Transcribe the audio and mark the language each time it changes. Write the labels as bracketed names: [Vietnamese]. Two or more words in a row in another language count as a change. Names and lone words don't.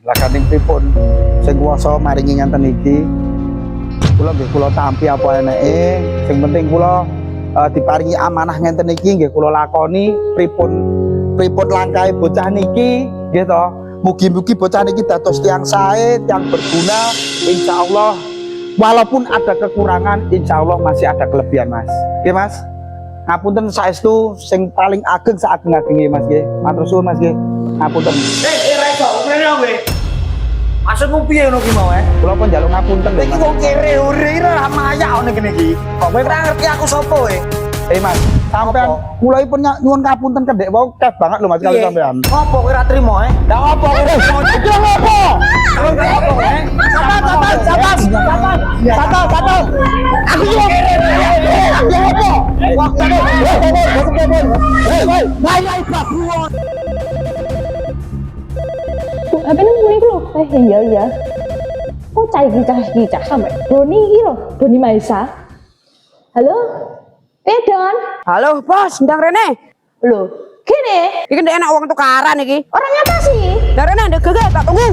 [Javanese] Lah kating pripun sing kuwasa maringi ngenten iki. Kula nggih kula tampi apa eneke. Sing penting kula diparingi amanah ngenten iki nggih kula lakoni pripun langkahe bocah niki nggih to. Mugi-mugi bocah niki dados tiyang sae, tiyang berguna insyaallah. [Indonesian] Walaupun ada kekurangan insyaallah masih ada kelebihan, [Javanese] Mas. Nggih, Mas. Ngapunten saestu sing paling ageng saageng-agenge Mas nggih. Matur suwun Mas nggih. Ngapunten. Ra iso ngene kowe. Maksudmu piye ngono ki mau Kula pun njaluk ngapunten lho Iki Mas. wong kere ure ora mayak ngene kene iki. Kok kowe ora ngerti aku sapa kowe? Mas, sampean kula iki pun nyuwun ngapunten kendek wau keh banget lho Mas kali sampean. Apa kowe ora trimo Lah apa kowe ora trimo? Iki lho apa? Sabar. Aku yo kere. Ya apa? [Indonesian] Apa namanya itu loh? Iya. Kok cah sampai Doni ini loh, Doni Maisa. [Javanese] Halo? Pedon? Halo, Bos, ndang rene. [Indonesian] Loh, gini? [Javanese] Iki ndek enak wong tukaran iki. [Indonesian] Orangnya apa sih? [Javanese] Ndang rene ndek gege tak tunggu.